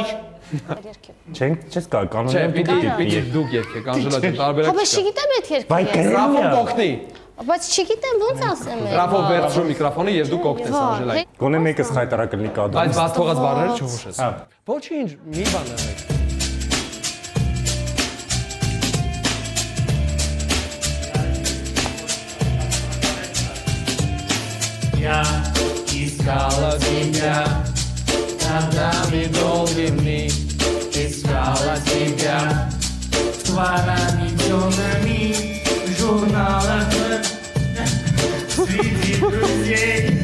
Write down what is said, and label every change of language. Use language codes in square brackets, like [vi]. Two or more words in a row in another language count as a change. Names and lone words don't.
[hy] Չես կա Չէ, կանոնները պիտի դուք երգեք, Անժելա ջան, տարբերակ Հա, չկա։ չգիտեմ այդ երգը։ Բայ Ռաֆոն կօգնի։ Բայց չգիտեմ ոնց ասեմ։ Ռաֆոն վերցրու միկրոֆոնը եւ դու կօգնես Անժելայի։ Գոնե մեկս խայտարակը լինի կադրում։ Բայց բաց թողած բառերը չհուշես։ Հա։ Ոչինչ, մի բան եղեք։ [ru] Я искала тебя годами долгими, искала тебя тварами темными, в журналах среди друзей.